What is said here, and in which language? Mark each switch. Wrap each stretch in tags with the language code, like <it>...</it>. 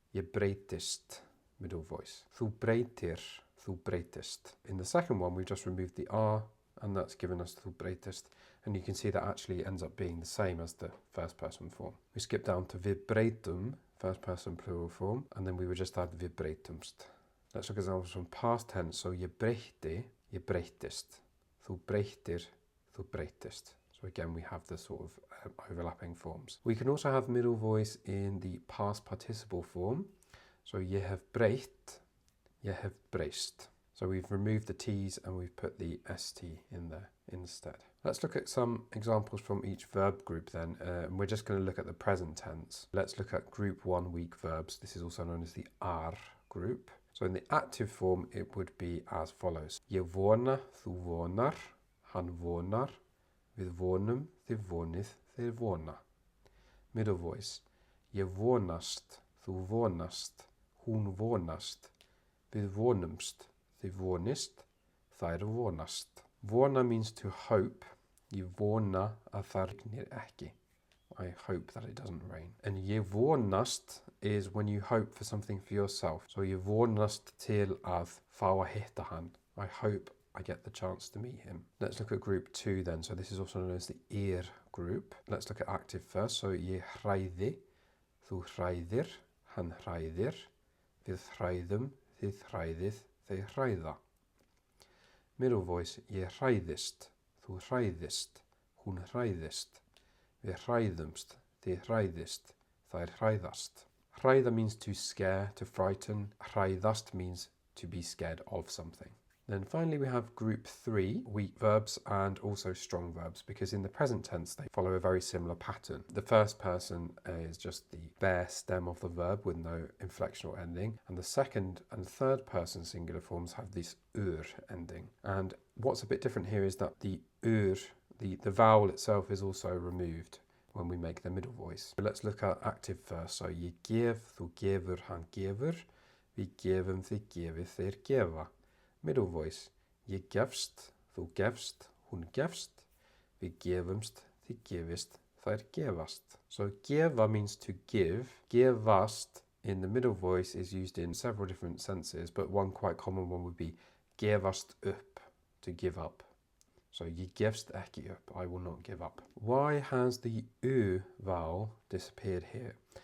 <is>Ég breytist,</is> <en>middle voice.</en> <is>Þú breytir, þú breytist.</is> <en>In the second one, we've just removed the R, and that's given us</en> <is>þú breytist.</is> <en>And you can see that actually ends up being the same as the first person form. We skip down to</en> <is>við breytum,</is> <en>first person plural form, and then we would just add</en> <is>við breytumst.</is> <en>Let's look at examples from past tense.</en> <is>So ég breyti, ég breytist. Þú breytir, þú breytist.</is> <en>So again, we have the sort of overlapping forms. We can also have middle voice in the past participle form.</en> <is>So ég hef breytt, ég hef breyst.</is> <en>So we've removed the T's and we've put the ST in there instead. Let's look at some examples from each verb group then. And we're just going to look at the present tense. Let's look at group 1 weak verbs. This is also known as the R group. So in the active form, it would be as follows.</en> <is>Ég vona, þú vonar, hann vonar, við vonum, þið vonið, þeir vona.</is> <en>Middle voice.</en> <is>Ég vonast, þú vonast, hún vonast, við vonumst, þið vonist, þær vonast. Vona</is> <en>means to hope.</en> <is>Ég vona að það rignir ekki.</is> <en>I hope that it doesn't rain. And</en> <is>ég vonast</is> <en>is when you hope for something for yourself.</en> <is>So ég vonast til að fá að hitta hann.</is> <en>I hope I get the chance to meet him. Let's look at group 2 then. So this is also known as the ear group. Let's look at active first.</en> <is>So ég hræði, þú hræðir, hann hræðir, við hræðum, þið hræðið, þeir hræða.</is> <en>Middle voice,</en> <is>ég hræðist, þú hræðist, hún hræðist, við hræðumst, þið hræðist, þær hræðast.</is> <en>Hræða means to scare, to frighten. Hræðast means to be scared of something. Then finally we have group 3, weak verbs and also strong verbs, because in the present tense they follow a very similar pattern. The first person is just the bare stem of the verb with no inflectional ending, and the second and third person singular forms have this ur ending. And what's a bit different here is that the ur, the vowel itself, is also removed when we make the middle voice. So let's look at active first.</en> <is>So ég gef, þú gefur, hann gefur, við gefum, þið gefið, þeir gefa.</is> <en>Middle voice,</en> <is>ég gefst, þú gefst, hún gefst, við gefumst, þið gefist, þær gefast.</is> <en>So gefa means to give. Gefast in the middle voice is used in several different senses, but one quite common one would be</en> <is>gefast upp,</is> <en>to give up. So</en> <is>ég gefst ekki upp,</is> <en>I will not give up. Why has the U vowel disappeared here?</en>